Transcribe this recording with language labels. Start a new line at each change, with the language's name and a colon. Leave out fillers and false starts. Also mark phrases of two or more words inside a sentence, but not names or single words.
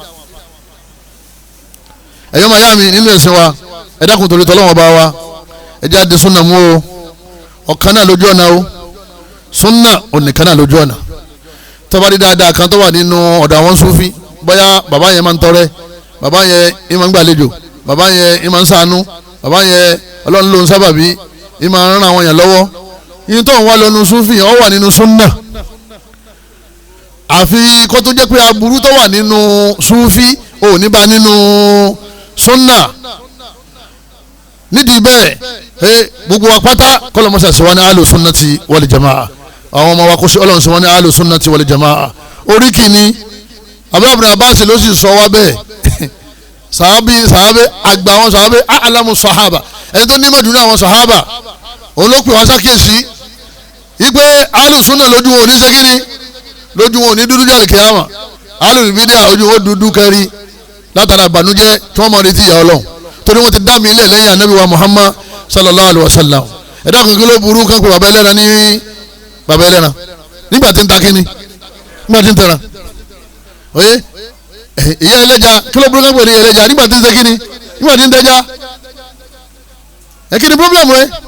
Yoruba: ẹ̀yọ́ máa yá mi nínú ẹ̀sìn wa ẹ dákun torí tọ́lọ́wọ́n bá wa ẹ jẹ́ àdé súnà mú o ọ̀kan náà lójú ọ̀nà o súnà ònìkan náà lójú ọ̀nà tọ́bárí dáadáa kan tó wà nínú ọ̀dọ̀ àwọn Sufi bóyá bàbá yẹn máa ń tọrẹ bàbá yẹn ìmọ̀ ń gbàlejò bàbá yẹn ìmọ̀ ń ṣàánú bàbá yẹn ọlọ́run ló ń sábàbí ìmọ̀ ń ran àwọn yẹn lọ́wọ́ yìí tó ń wá lọ́nu Sufi ó wà nínú súnà àfi kó tó jẹ́ pé aburú tó wà nínú Sufi ò ní bá nínú súnà nídìí bẹ́ẹ̀ gbogbo wa pátá kọ́lọ́mọ́sà sí wọn ní
Arabic: أهل السنة والجماعة
Yoruba: àwọn ọmọ wa kó sí ọlọ́run sí wọn ní ahlu
Arabic: السنة والجماعة
Yoruba: orí kìíní abúlé abáṣe ló sì sọ wá bẹ́ẹ̀ sàábì àgbà àwọn sàábì alamu sahaba ẹni tó nímọ̀ jù ní àwọn sahaba òun ló pè wọ́n sákèsí wípé
Arabic: أهل السنة
Yoruba: lójú wọn ò ní ṣe lójú wọn ò ní dúdú jáde kíyàmà
Arabic: أهل البدعة
Yoruba: ojú wọn dúdú kẹrí látara ìbànújẹ́ tí wọ́n mọ̀ retí ìyà ọlọ́run torí wọ́n ti dá mi ilẹ̀ lẹ́yìn anabi wa Muhammad
Arabic: صلى الله عليه وسلم
Yoruba: ẹ̀dá kan kí ló burú kan pé bàbá ẹlẹ́ran ní bàbá ẹlẹ́ran nígbà tí ń ta kíni nígbà tí ń tẹ̀ra oye ìyá ẹlẹ́ja kí ló burú kan pé ní ẹlẹ́ja nígbà tí ń ṣe kíni nígbà tí ń tẹja kí ni problem rẹ